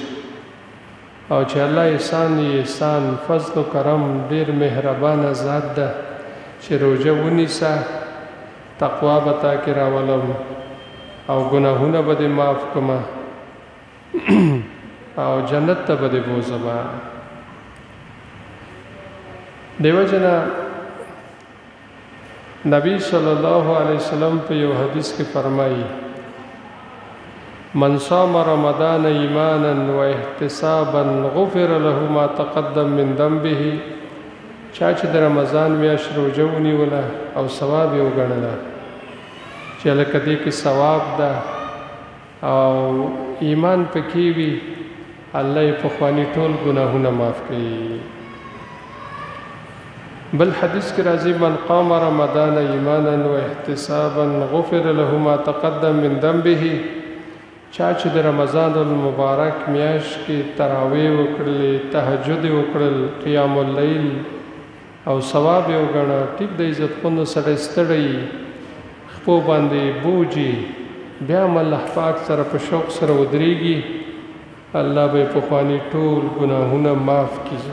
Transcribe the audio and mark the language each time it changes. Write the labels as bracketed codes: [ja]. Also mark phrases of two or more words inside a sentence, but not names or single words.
[ps] او چې الله احسان یې احسان، فضل و کرم، ډېر مهربانه ذات ده چې روژه ونیسه، تقوا به تا کې راولم او ګناهونه به دې معاف کړمه او جنت ته به دې بوځمه. دیو جنا نبی [ar] صلی الله علیه وسلم [ps] په یو حدیث کې فرمایي: [ar] من صام رمضان ایمانا و احتسابا غفر له ما تقدم من ذنبه. [ps] چا چې د رمضان میاشت روژه ونیوله او ثواب یې وګڼله چې لکه دې کې ثواب ده او ایمان پکې وي، الله یې پخواني ټول ګناهونه معاف کوي. بل حدیث کې راځي: [ar] من قام رمضان ایمانا و احتسابا غفر له ما تقدم من ذنبه. [ps] چا چې د [ar] رمضان المبارک [ps] میاشت کې تراویح وکړلې، تهجد وکړل، [ar] قیام اللیل [ps] او ثواب یې وګڼه، ټیک د عزتمندو سړی ستړی خپو باندې بوجي، بیا هم الله پاک سره په شوق سره ودرېږي، الله به یې پخواني ټول ګناهونه معاف کړي.